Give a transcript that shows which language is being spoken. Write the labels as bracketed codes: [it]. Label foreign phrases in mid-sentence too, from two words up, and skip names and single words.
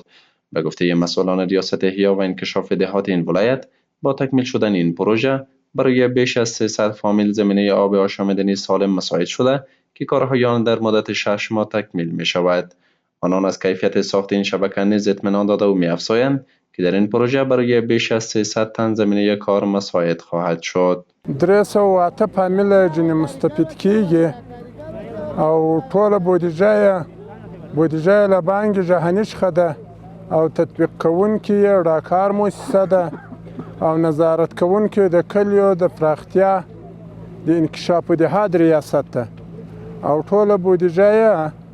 [fa] به گفته مسئولان ریاست احیا و انکشاف دهات این ولایت، با تکمیل شدن این پروژه برای بیش از 300 فامیل زمینه آب آشامیدنی سالم مساعد شده که کارهای آن در مدت 6 ماه تکمیل می شود. آنان از کیفیت ساخت این شبکه نیز اطمینان داده و می افزایند که در این پروژه برای بیش از 300 تن زمینه کار مساعد خواهد شد. [ps] 308 فامیل جنی مستفید کیږي او ټول بودیجه له بانک جهانی څخه ده او تطبیق کوونکي راکار مؤسسه ده او نظارت کوونکي د کلیو د پراختیا د انکشاف دهات ریاست ده او ټول بودیجه